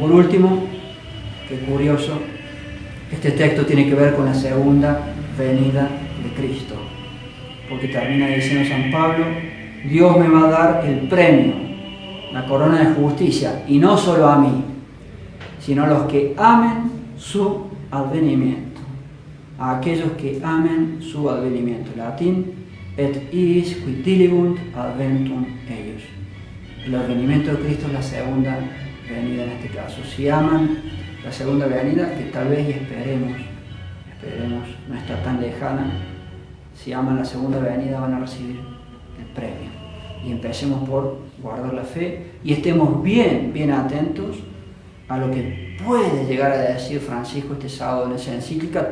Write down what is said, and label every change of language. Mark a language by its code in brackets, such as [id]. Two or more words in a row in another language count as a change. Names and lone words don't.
[es] Por último, qué curioso, este texto tiene que ver con la segunda venida de Cristo, porque termina diciendo San Pablo: Dios me va a dar el premio, la corona de justicia, y no solo a mí, sino a los que amen su advenimiento, a aquellos que amen su advenimiento. Latín: [la] et iis qui dilibunt adventum eius. [es] El advenimiento de Cristo es la segunda venida en este caso. Si aman la segunda venida, que tal vez y esperemos, no está tan lejana, si aman la segunda venida van a recibir el premio. Y empecemos por guardar la fe y estemos bien atentos a lo que puede llegar a decir Francisco este sábado en esa encíclica.